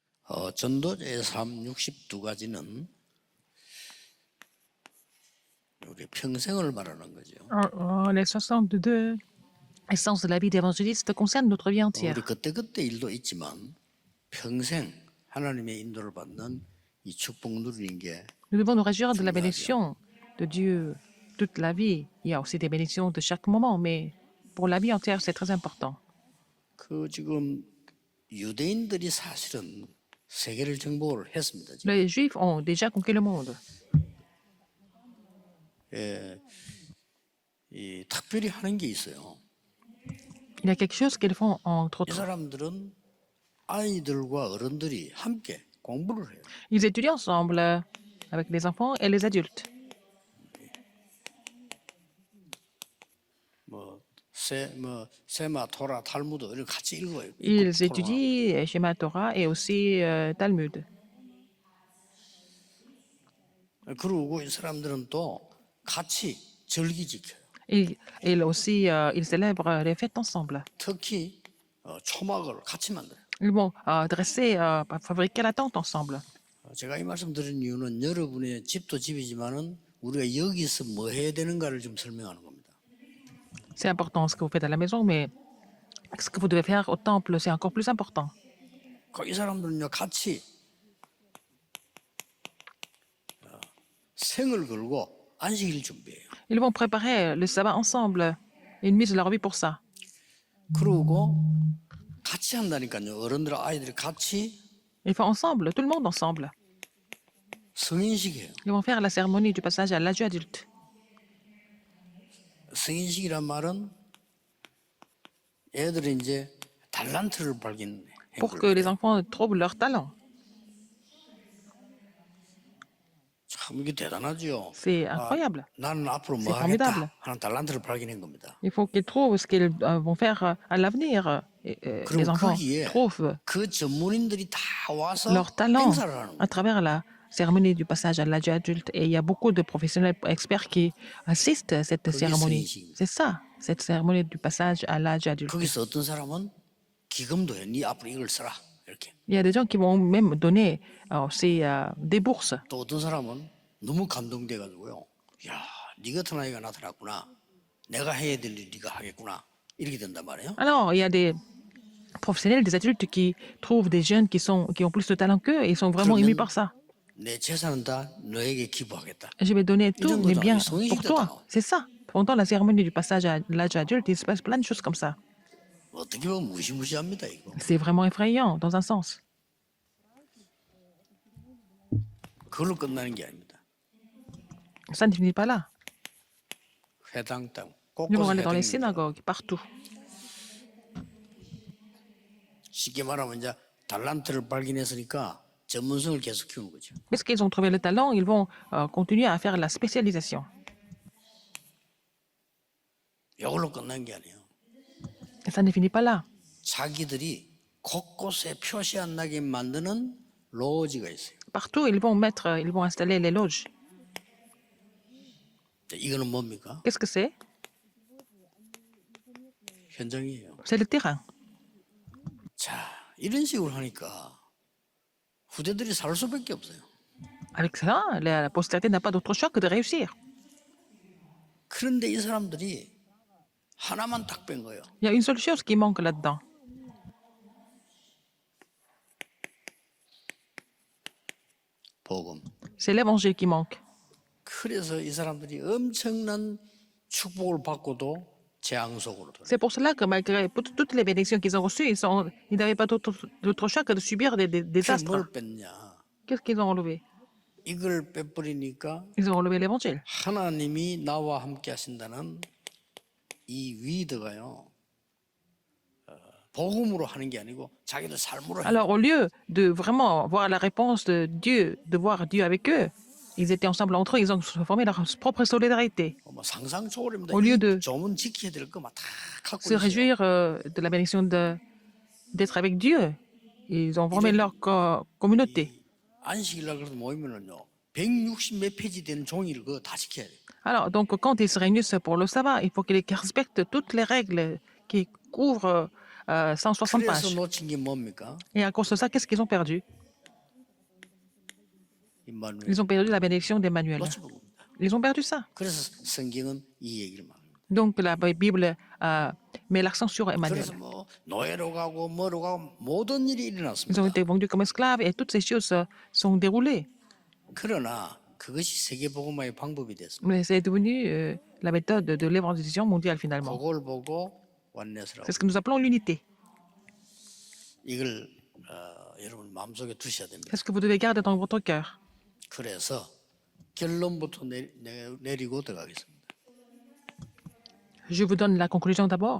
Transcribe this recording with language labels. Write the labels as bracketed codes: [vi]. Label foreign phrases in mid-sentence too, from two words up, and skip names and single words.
[ko] 전도자의 삶 62가지는 우리 평생을 말하는 거죠. [fr] Les 62 essences de la vie d'évangéliste concernent notre vie [ko] 우리 [fr] entière. [ko] 그때그때 일도 있지만 평생 하나님의 인도를 받는 이 축복 누리는 게 [fr] Nous devons nous réjouir de la [ko] 중요하죠. [fr] bénédiction de Dieu toute la vie. Il y a aussi des bénédictions de chaque moment, mais pour la vie entière, c'est très important. [ko] 그 지금 유대인들이 사실은 세계를 정복을 했습니다. 지금. [fr] Les Juifs ont déjà conquis le monde. [ko] 이 특별히 하는 게 있어요. [fr] Il y a quelque chose qu'ils font entre [ko] 이 [fr] autres. [ko] 사람들은 아이들과 어른들이 함께 공부를 해요. [fr] Ils étudient ensemble avec les enfants et les adultes. [ko] 세마, 토라, 탈무드 이런 같이 읽어요. [fr] Ils étudient Shema Torah et aussi Talmud. [ko] 그리고 이 사람들은 또 같이 절기 지켜요. [fr] Et aussi, ils célèbrent les fêtes ensemble. [ko] 특히 초막을 같이 만들어요. [fr] Ils vont dresser, fabriquer la tente ensemble. [ko] 제가 이 말씀 드린 이유는 여러분의 집도 집이지만은 우리가 여기서 뭐 해야 되는가를 좀 설명하는 겁니다. [fr] C'est important ce que vous faites à la maison, mais ce que vous devez faire au temple, c'est encore plus important. [ko] 이 사람들은요 같이 생을 걸고 안식일 준비해요. [fr] Ils vont préparer le sabbat ensemble. Ils misent leur vie pour ça. [ko] 그러고 같이 한다니까요. 어른들 아이들이 같이 [fr] Ils font ensemble, tout le monde ensemble. [ko] 성인식이에요. [fr] Ils vont faire la cérémonie du passage à l'âge adulte. [ko] 성인식이란 말은 애들이 이제 달란트를 발견해. [fr] Pour que les enfants trouvent leur talent. [ko] 참 이게 대단하죠. [fr] C'est incroyable. [ko] 나는 앞으로 뭐 [fr] C'est formidable. [ko] 하겠다 하는 달란트를 발견한 겁니다. [fr] Il faut qu'ils trouvent ce qu'ils vont faire à l'avenir. Les [ko] 그럼 [fr] enfants [ko] 거기에 [fr] trouvent [ko] 그 전문인들이 다 와서 [fr] leur talent [ko] 행사를 하는 [fr] à [ko] 거예요. [fr] travers la cérémonie du passage à l'âge adulte. Et il y a beaucoup de professionnels experts qui assistent à cette cérémonie. C'est ça, cette cérémonie du passage à l'âge adulte. [ko] 거기서 어떤 사람은 기금도 해. 네 앞으로 이걸 써라. 이렇게. [fr] Il y a des gens qui vont même donner aussi des bourses. [ko] 또 어떤 사람은 너무 감동돼 가지고요. 야, 네 같은 아이가 나타났구나. 내가 해야 될 일 네가 하겠구나. 이렇게 된단 말이에요. [fr] Alors, il y a des professionnels, des adultes qui trouvent des jeunes qui ont plus de talent qu'eux et ils sont vraiment émus par ça. [ko] 내 재산은 다 너에게 기부하겠다. [fr] Je vais donner tous mes biens Ils sont pour toi. C'est ça. Pendant la cérémonie du passage à l'âge adulte, il se passe plein de choses comme ça. [ko] 어떻게 보면 무시무시합니다, 이거. [fr] C'est vraiment effrayant, dans un sens. [ko] 그걸로 끝나는 게 아닙니다. [fr] Ça ne finit pas là. [ko] 회당 땅, [fr] Nous allons [ko] 곳곳에 [fr] aller dans les [ko] 회당입니다. [fr] synagogues, partout. [ko] 쉽게 말하면 이제 달란트를 발견했으니까 전문성을 계속 키우는 거죠. [fr] Puisqu'ils ont trouvé le talent, ils vont continuer à faire la spécialisation. [ko] 이걸로 끝난 게 아니에요. [fr] Et ça ne finit pas là. [ko] 자기들이 곳곳에 표시 안 나게 만드는 로지가 있어요. [fr] Partout, ils vont installer les loges. [ko] 이거는 뭡니까? [fr] Qu'est-ce que c'est? [ko] 현장이에요. [fr] C'est le terrain. [ko] 자, 이런 식으로 하니까 후대들이 살 수밖에 없어요. [fr] Avec ça, la postérité n'a pas d'autre choix que de réussir. [ko] 그런데 이 사람들이 하나만 딱 뺀 거예요. [fr] Il y a une seule chose qui manque là-dedans. [ko] 복음. [fr] C'est l'évangile qui manque. [ko] 그래서 이 사람들이 엄청난 축복을 받고도 재앙 속으로 들어요. [fr] C'est pour cela que malgré toutes les bénédictions qu'ils ont reçues, ils n'avaient pas d'autre choix que de subir des [ko] 그래서 [fr] désastres. [ko] 뭘 뺐냐? [fr] Qu'est-ce qu'ils ont enlevé? [ko] 이걸 빼버리니까 [fr] Ils ont enlevé l'évangile. [ko] 하나님이 나와 함께 하신다는 이 위드가요. 복음으로 하는 게 아니고 자기들 삶으로 해요. [fr] Alors, au lieu de vraiment voir la réponse de Dieu, de voir Dieu avec eux, ils étaient ensemble entre eux, ils ont formé leur propre solidarité. [ko] 뭐 상상 초월입니다. [fr] Au lieu de [ko] 이 조문 지켜야 될 거 막 다 갖고 [fr] se [ko] 있어요. [fr] réjouir de la bénédiction d'être avec Dieu, ils ont formé leur communauté. [ko] 안식일날 그래서 모이면은요. 160 몇 페이지 되는 종이를 그거 다 지켜야 돼요. [fr] Alors, donc, quand ils se réunissent pour le sabbat, il faut qu'ils respectent toutes les règles qui couvrent 160 [ko] 그래서 [fr] pages. [ko] 놓친 게 뭡니까? [fr] Et à cause de ça, qu'est-ce qu'ils ont perdu? [ko] 임마누엘 [fr] Ils ont perdu la bénédiction d'Emmanuel. [ko] 놓쳐본 겁니다. [fr] Ils ont perdu ça. [ko] 그래서 성경은 이 얘기를 말합니다. [fr] Donc la Bible met l'accent sur Emmanuel. [ko] 그래서 뭐 노예로 가고 뭐로 가고 모든 일이 [fr] Ils ont [ko] 일어났습니다. [fr] été vendus comme esclaves et toutes ces choses sont déroulées. [ko] 그러나 그것이 세계복음화의 방법이 됐습니다. [fr] Mais c'est devenu la méthode de l'évangélisation mondiale finalement. [ko] 그걸 보고 원내스라고 [fr] C'est ce que nous appelons l'unité. [ko] 이걸 여러분 마음속에 두셔야 됩니다. [fr] C'est ce que vous devez garder dans votre cœur. [ko] 그래서 결론부터 내리고 들어가겠습니다. [fr] Je vous donne la conclusion d'abord.